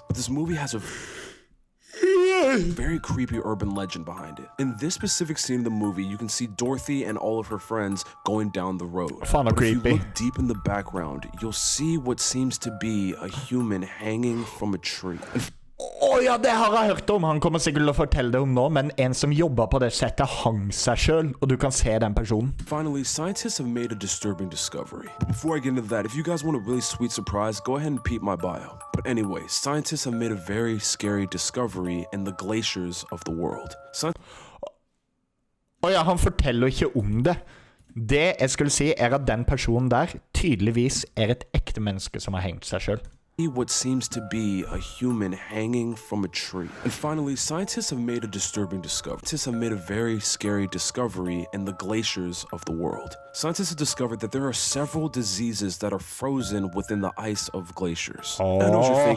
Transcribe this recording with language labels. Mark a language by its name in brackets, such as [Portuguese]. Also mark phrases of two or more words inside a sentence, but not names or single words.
[English] But this movie has a very creepy urban legend behind it. In this specific scene of the movie, you can see Dorothy and all of her friends going down the road. Fan, But if you creepy. look deep in the background, you'll see what seems to be a human hanging from a tree. [Norwegian] Å ja, det har jeg hørt om. Han kommer sikkert til å fortelle det om nå, men en som jobber på det settet hang seg selv, og du kan se den personen. [English] Finally, scientists have made a disturbing discovery. But before I get into that, if you guys want a really sweet surprise, go ahead and peep my bio. But anyway, scientists have made a very scary discovery in the glaciers of the world. [Norwegian] Å ja, han forteller ikke om det. Det jeg skulle si er at den personen der tydeligvis er et ekte menneske som har hengt seg selv. [English] What seems to be a human hanging from a tree. And finally, scientists have made a disturbing discovery. Scientists have made a very scary discovery in the glaciers of the world. Scientists have discovered that there are several diseases that are frozen within the ice of glaciers. I know what you're thinking.